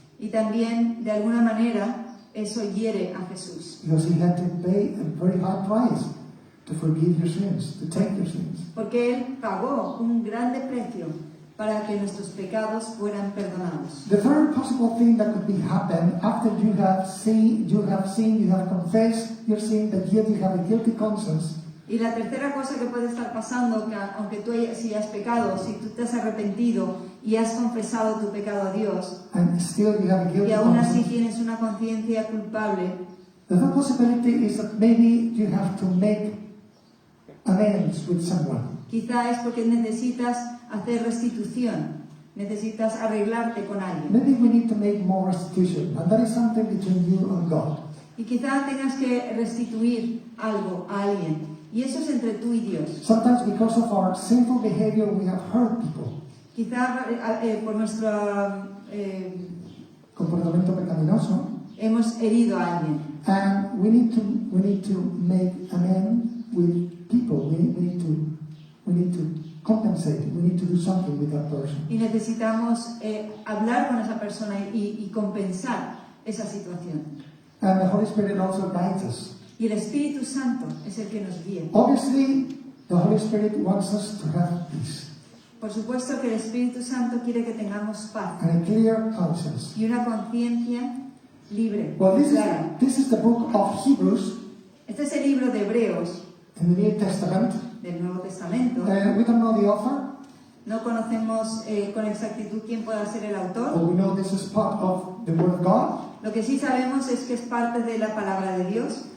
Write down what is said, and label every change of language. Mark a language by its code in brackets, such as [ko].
[es] Y también, de alguna manera, eso hiere a Jesús. [en] Because He had to pay a very high price to forgive your sins, to take your sins. [es] Porque Él pagó un grande precio para que nuestros pecados fueran perdonados. [en] The third possible thing that could be happen after you have sinned, you have confessed your sin, but yet you have a guilty conscience. [es] Y la tercera cosa que puede estar pasando, que aunque tú si has pecado, si tú te has arrepentido y has confesado tu pecado a Dios, [en] And still you have a guilty [es] y aún así [en] conscience. [es] tienes una conciencia culpable, [en] The third possibility is that maybe you have to make amends with someone. [es] quizá es porque necesitas hacer restitución, necesitas arreglarte con alguien. [en] Maybe we need to make more restitution, and that is something between you and God. [es] Y quizá tengas que restituir algo a alguien. Y eso es entre tú y Dios. [en] Sometimes because of our sinful behavior, we have hurt people. [es] Quizá por nuestro Comportamiento pecaminoso. hemos herido a alguien. [en] And we need to make amends with people. We need to compensate. We need to do something with that person. [es] Y necesitamos hablar con esa persona y compensar esa situación. [en] And the Holy Spirit also guides us. [es] Y el Espíritu Santo es el que nos guía. [en] Obviously, the Holy Spirit wants us to have peace. [es] Por supuesto que el Espíritu Santo quiere que tengamos paz [en] and a clear conscience. [es] y una conciencia libre, [en] Well, [es] clara. [en] this is the book of Hebrews [es] Este es el libro de Hebreos [en] in the New Testament. [es] del Nuevo Testamento. [en] We don't know the author, [es] No conocemos con exactitud quién pueda ser el [en] but [es] autor. [en] we know this is part of the Word of God. [es] Lo que sí sabemos es que es parte de la palabra de Dios.